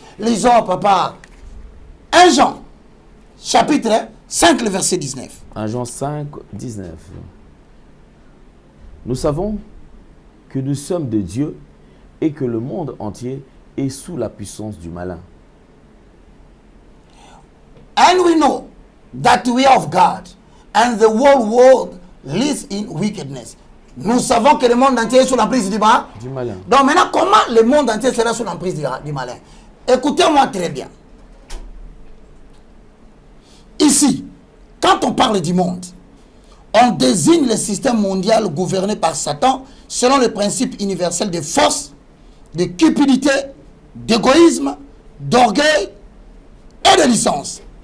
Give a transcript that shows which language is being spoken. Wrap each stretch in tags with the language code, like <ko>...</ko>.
<fr>Lisons, papa, 1 Jean, chapitre 5, le verset 19. 1 Jean 5, 19. Nous savons que nous sommes de Dieu et que le monde entier est sous la puissance du malin.</fr> <en>And we know that we are of God and the whole world lives in wickedness.</en> <fr>Nous savons que le monde entier est sous l'emprise du malin. Donc maintenant, comment le monde entier sera sous l'emprise du malin? Écoutez-moi très bien. Ici, quand on parle du monde, on désigne le système mondial gouverné par Satan selon le principe universel de force, de cupidité, d'égoïsme, d'orgueil et de licence.</fr>